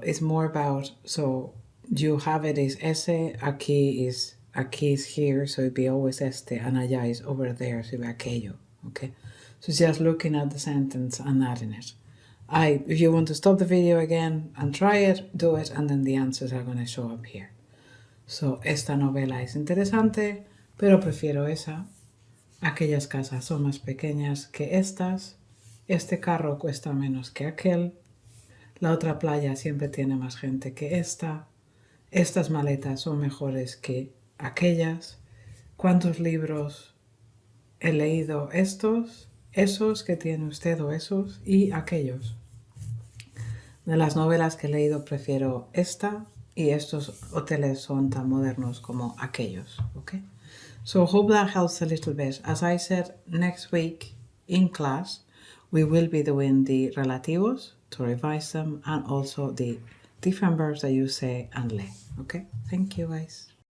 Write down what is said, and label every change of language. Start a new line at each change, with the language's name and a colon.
English: It's more about, so you have it is ese, aquí is here, so it'd be always este, and allá is over there, so it'd be aquello, okay? So just looking at the sentence and adding it. If you want to stop the video again and try it, do it, and then the answers are going to show up here.
Spanish: So esta novela es interesante, pero prefiero esa. Aquellas casas son más pequeñas que estas. Este carro cuesta menos que aquel. La otra playa siempre tiene más gente que esta. Estas maletas son mejores que aquellas. ¿Cuántos libros he leído? Estos, esos que tiene usted o esos y aquellos. De las novelas que he leído prefiero esta y estos hoteles son tan modernos como aquellos.
English: Okay? So hope that helps a little bit. As I said, next week in class, we will be doing the relativos to revise them and also the different verbs that you say and lee. Okay? Thank you, guys.